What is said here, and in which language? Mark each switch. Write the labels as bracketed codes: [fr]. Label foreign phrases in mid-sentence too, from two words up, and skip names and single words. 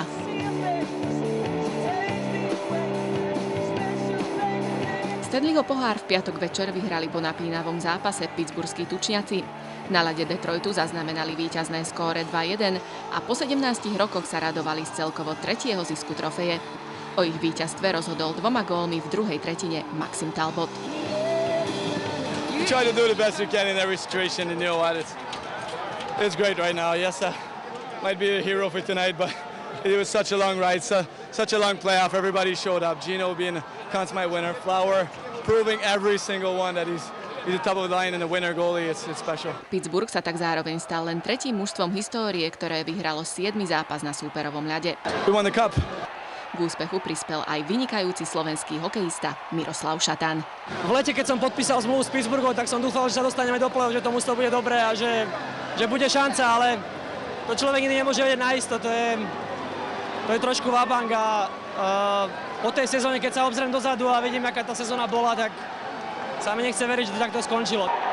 [sk] Stanleyho pohár v piatok večer vyhrali po napínavom zápase pittsburghskí tučniaci. Na ľade Detroitu zaznamenali víťazné skóre 2-1 a po 17 rokoch sa radovali z celkovo 3. zisku trofeje. O ich víťazstve rozhodol 2 gólmi v druhej tretine Maxim Talbot. [en] You try to do the best you can in every situation, and you know what, it's great right now. Yes, might be a hero for tonight, but it was such a long ride, such a long playoff. Everybody showed up. Gino being a consummate winner, Flower proving every single one that he's the top of the line and the winner goalie. It's special. [sk] Pittsburgh sa tak zároveň stal len tretím mužstvom histórie, ktoré vyhralo 7. zápas na súperovom ľade. [en] We won the cup. [sk] K úspechu prispel aj vynikajúci slovenský hokejista Miroslav Šatan. V lete, keď som podpísal zmluvu s Pittsburghom, tak som dúfal, že sa dostaneme do play-off, že to mužstvo bude dobré a že bude šanca, ale to človek nikdy nemôže vedieť naisto. To je trošku vábang a po tej sezóne, keď sa obzriem dozadu a vidím, aká tá sezóna bola, tak sa mi nechce veriť, že to takto skončilo.